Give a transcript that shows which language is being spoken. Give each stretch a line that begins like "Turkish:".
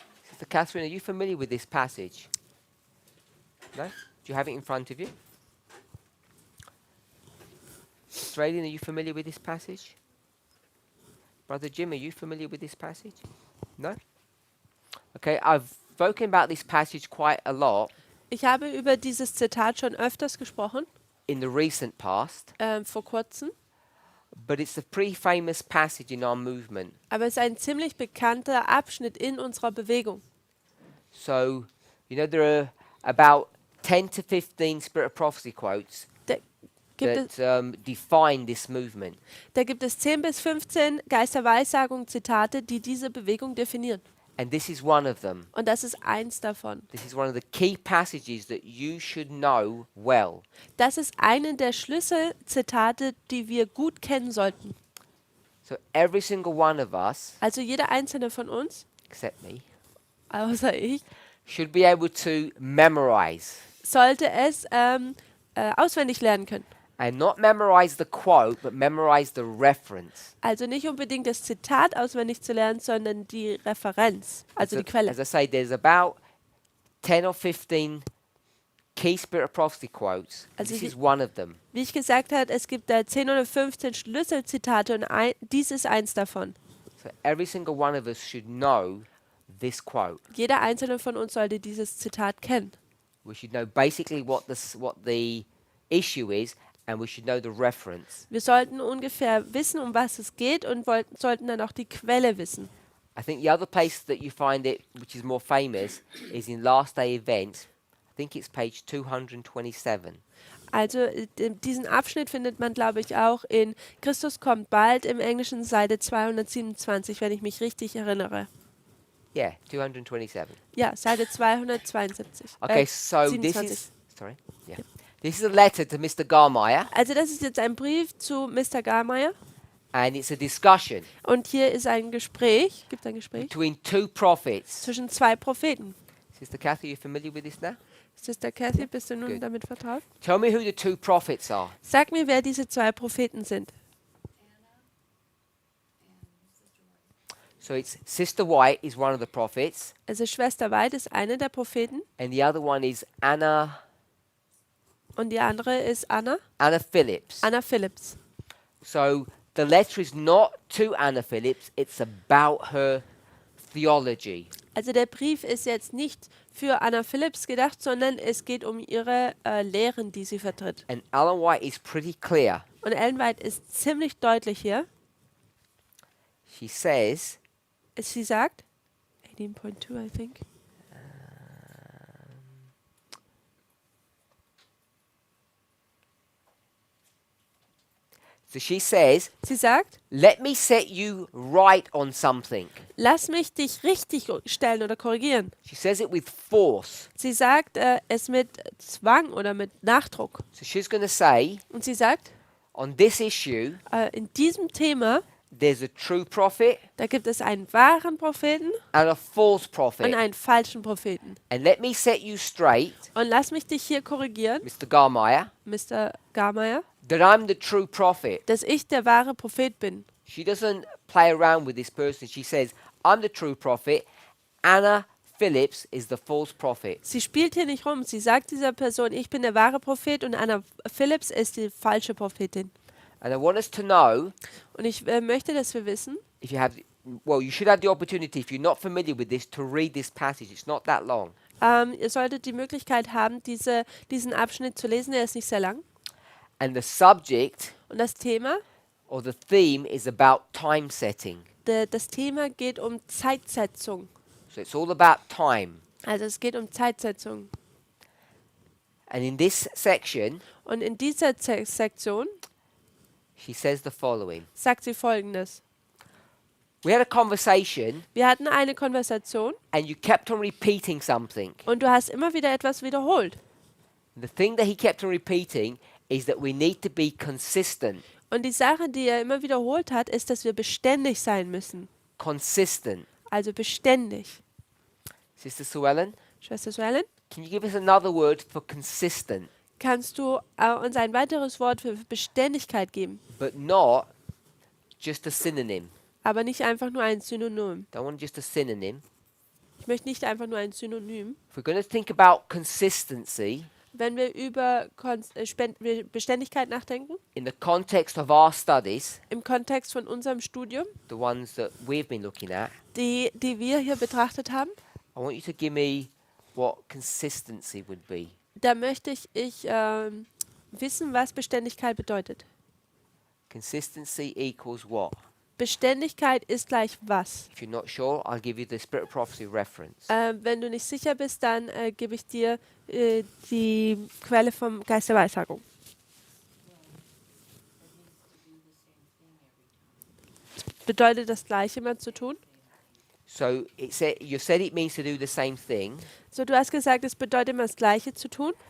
English: Sister Catherine, are you familiar with this passage? No? Do you have it in front of you? Australian, are you familiar with this passage? Brother Jim, are you familiar with this passage? No? Okay, I've spoken about this passage quite a lot
German: Ich habe über dieses Zitat schon öfters gesprochen,
English: in the recent past,
German: vor kurzem.
English: but it's a pretty famous passage in our movement.
German: Aber es ist ein ziemlich bekannter Abschnitt in unserer Bewegung.
English: So, you know, there are about 10 to 15 Spirit of Prophecy quotes
German: Da gibt, es,
English: that define this movement.
German: da gibt es 10 bis 15 Geisterweissagung Zitate, die diese Bewegung definieren.
English: And this is one of them.
German: Und das ist eins davon.
English: This is one of the key passages that you should know well.
German: Das ist eine der Schlüsselzitate, die wir gut kennen sollten.
English: So every single one of us,
German: Also jeder einzelne von uns,
English: except me,
German: außer ich,
English: should be able to memorize.
German: sollte es auswendig lernen können.
English: And not memorize the quote, but memorize the reference.
German: Also nicht unbedingt das Zitat auswendig zu lernen, sondern die Referenz, also die Quelle.
English: As I say, there's about 10 or 15 key Spirit of Prophecy quotes.
German: Also
English: This
German: hier-
English: is one of them.
German: Wie ich gesagt habe, es gibt da 10 oder 15 Schlüsselzitate und dies ist eins davon.
English: So every single one of us should know this quote.
German: Jeder einzelne von uns sollte dieses Zitat kennen.
English: We should know basically what the issue is, and we should know the reference.
German: Wir sollten ungefähr wissen, um was es geht und sollten dann auch die Quelle wissen.
English: I think the other place that you find it, which is more famous, is in Last Day Events. I think it's page 227.
German: Also diesen Abschnitt findet man, glaube ich, auch in Christus kommt bald im Englischen Seite 227, wenn ich mich richtig erinnere.
English: Yeah, 227.
German: Ja, Seite 272.
English: Okay, so this 27. is sorry. Yeah. This is a letter to Mr. Garmeyer,
German: Also das ist jetzt ein Brief zu Mr. Garmeyer
English: and it's a discussion
German: und hier ist ein Gespräch, gibt ein Gespräch
English: between two prophets.
German: zwischen zwei Propheten.
English: Sister Kathy, you familiar with this now?
German: Sister Kathy, bist du nun
English: Good.
German: damit vertraut?
English: Tell me who the two prophets are.
German: Sag mir, wer diese zwei Propheten sind.
English: So it's Sister White is one of the prophets,
German: Also Schwester White ist eine der Propheten
English: and the other one is Anna
German: und die andere ist Anna
English: Phillips.
German: Phillips.
English: So the letter is not to Anna Phillips, it's about her theology.
German: Also der Brief ist jetzt nicht für Anna Phillips gedacht, sondern es geht um ihre Lehren, die sie vertritt.
English: And Ellen White is pretty clear.
German: Und Ellen White ist ziemlich deutlich hier.
English: She says,
German: Sie sagt, 18.2,
English: I think. so she says,
German: Sie sagt,
English: let me set you right on something.
German: lass mich dich richtig stellen oder korrigieren.
English: She says it with force.
German: Sie sagt es mit Zwang oder mit Nachdruck.
English: So she's going to say,
German: Und sie sagt,
English: on this issue,
German: in diesem Thema,
English: there's a true prophet
German: da gibt es einen wahren Propheten
English: and a false
German: und
English: prophet.
German: einen falschen Propheten.
English: And let me set you straight,
German: Und lass mich dich hier korrigieren,
English: Mr. Garmeyer,
German: Mr. Garmeyer,
English: that I'm the true prophet.
German: dass ich der wahre Prophet bin.
English: She doesn't play around with this person. She says, I'm the true prophet. Anna Phillips is the false prophet.
German: Sie spielt hier nicht rum. Sie sagt dieser Person, ich bin der wahre Prophet und Anna Phillips ist die falsche Prophetin.
English: And I want us to know,
German: Und ich möchte, dass wir wissen,
English: if you have, well, you should have the opportunity, if you're not familiar with this, to read this passage. It's not that long.
German: ihr solltet die Möglichkeit haben, diesen Abschnitt zu lesen. Er ist nicht sehr lang.
English: And the subject
German: Und das Thema,
English: or the theme is about time setting.
German: das Thema geht um Zeitsetzung.
English: So it's all about time.
German: Also es geht um Zeitsetzung.
English: And in this section,
German: Und in dieser Sektion
English: she says the following.
German: sagt sie Folgendes.
English: We had a conversation
German: Wir hatten eine Konversation
English: and you kept on repeating something.
German: und du hast immer wieder etwas wiederholt.
English: The thing that he kept on repeating is that we need to be consistent.
German: Und die Sache, die er immer wiederholt hat, ist, dass wir beständig sein müssen.
English: Consistent.
German: Also beständig.
English: Sister Sue Ellen,
German: Schwester Suellen,
English: can you give us another word for consistent,
German: kannst du uns ein weiteres Wort für Beständigkeit geben?
English: but not just a synonym?
German: Aber nicht einfach nur ein Synonym.
English: Don't want just a synonym.
German: Ich möchte nicht einfach nur ein Synonym.
English: If we're going to think about consistency
German: Wenn wir über Beständigkeit nachdenken,
English: in the context of our studies,
German: im Kontext von unserem Studium,
English: the ones that we've been looking at,
German: die wir hier betrachtet haben,
English: I want you to give me what consistency would be.
German: da möchte ich wissen, was Beständigkeit bedeutet.
English: Consistency equals what?
German: Beständigkeit ist gleich was?
English: If you're not sure, I'll give you the Spirit of Prophecy reference.
German: Wenn du nicht sicher bist, dann gebe ich dir die Quelle vom Geist der Weissagung. Bedeutet das Gleiche immer zu tun?
English: So you said it means to do the same thing.
German: So, du hast gesagt, es bedeutet immer das Gleiche zu tun.